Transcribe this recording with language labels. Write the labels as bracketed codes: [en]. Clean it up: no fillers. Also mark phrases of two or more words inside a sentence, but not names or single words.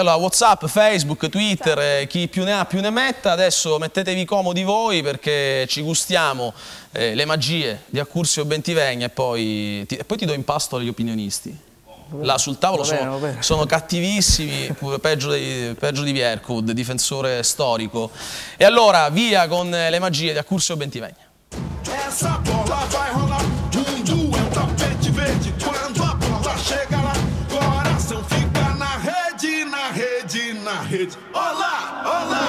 [it] Allora WhatsApp, Facebook, Twitter, chi più ne ha più ne metta, adesso mettetevi comodi voi perché ci gustiamo le magie di Accursio Bentivegna e poi ti do in pasto agli opinionisti. Là sul tavolo sono cattivissimi, peggio di Vierkud, difensore storico. E allora via con le magie di Accursio Bentivegna. [pt] Essa bola vai rolar, mundo é um tapete verde. Quando a bola chega lá, coração fica na rede, na rede, na rede. Olá, olá.